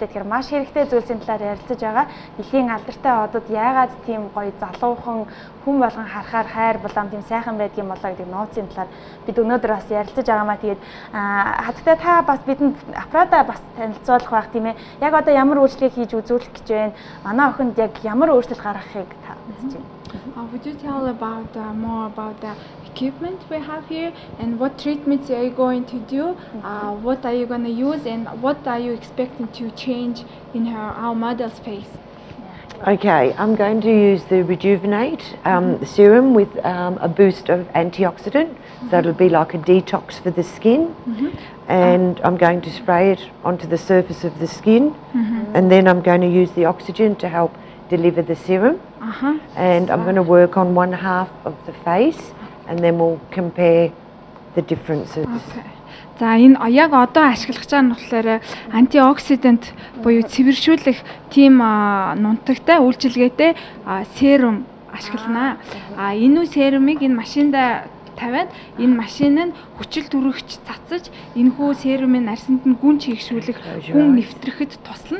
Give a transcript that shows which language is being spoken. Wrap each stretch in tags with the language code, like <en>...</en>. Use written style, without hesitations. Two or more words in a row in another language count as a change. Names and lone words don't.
<mn>Тэгэхээр маш хэрэгтэй зүйлсийн талаар ярилцаж байгаа. Дэлхийн алдартай одод яагаад тийм гоё залуухан хүн болгон харахаар хайр булаам тийм сайхан байдгийн болоо гэдэг нууцын талаар бид өнөөдөр бас ярилцаж байгаамаа. Тэгээд хатагтай та бас бидэнд Афрада бас танилцуулах байх тийм ээ. Яг одоо ямар үйлчлэгийг хийж үзүүлэх гэж байна? Манай охинд яг ямар өөрчлөлт гаргахыг та үзэж байна?</mn> <en>Would you tell about more about the equipment we have here and what treatments are you going to do? What are you going to use and what are you expecting to change in our model's face? Okay, I'm going to use the Rejuvenate serum with a boost of antioxidant. So it'll be like a detox for the skin. And I'm going to spray it onto the surface of the skin. And then I'm going to use the oxygen to help deliver the serum. And I'm going to work on one half of the face and then we'll compare the differences. Okay.</en> <mn>За энэ яг одоо ашиглаж байгаа нь болохоор антиоксидант буюу цэвэршүүлэх тийм нунтагтай үйлчилгээтэй серум ашиглана. Энэ серумыг энэ машинд тавиад энэ машин нь хүчил төрөгч цацаж энэхүү серумын арьсанд нь гүн чийгшүүлэх гүн нэвтрэхэд туслана.</mn>